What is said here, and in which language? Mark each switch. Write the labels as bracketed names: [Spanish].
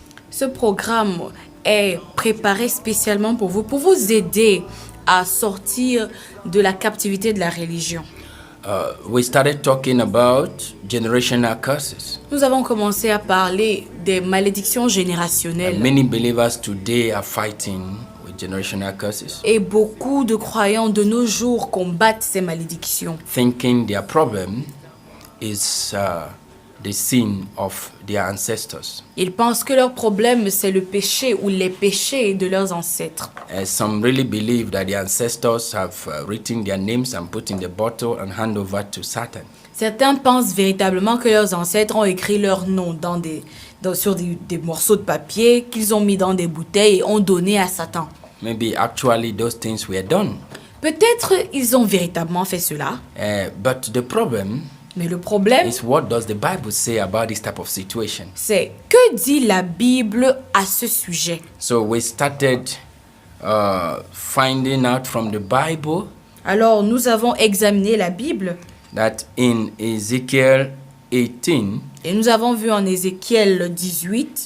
[French] Ce programme est préparé spécialement pour vous aider à sortir de la captivité de la religion. [English] We started talking about generational curses. [French] Nous avons commencé à parler des malédictions générationnelles. [English] Many believers today are fighting with generational curses, [French] Et beaucoup de croyants de nos jours combattent ces malédictions, [English] thinking their problem is the sin of their ancestors. [French] Ils pensent que leur problème, c'est le péché ou les péchés de leurs ancêtres. [English] Some really believe that the ancestors have written their names and put in the bottle and hand over to Satan. [French] Certains pensent véritablement que leurs ancêtres ont écrit leur nom sur des morceaux de papier qu'ils ont mis dans des bouteilles et ont donné à Satan. [English] Maybe actually those things were done. [French] Peut-être ils ont véritablement fait cela, [English] But the problem [French] mais le problème, [English] is, what does the Bible say about this type of situation? [French] c'est que dit la Bible à ce sujet. [English] So we started finding out from the Bible [French] Alors nous avons examiné la Bible [English] that in Ezekiel 18, [French] et nous avons vu en Ézéchiel 18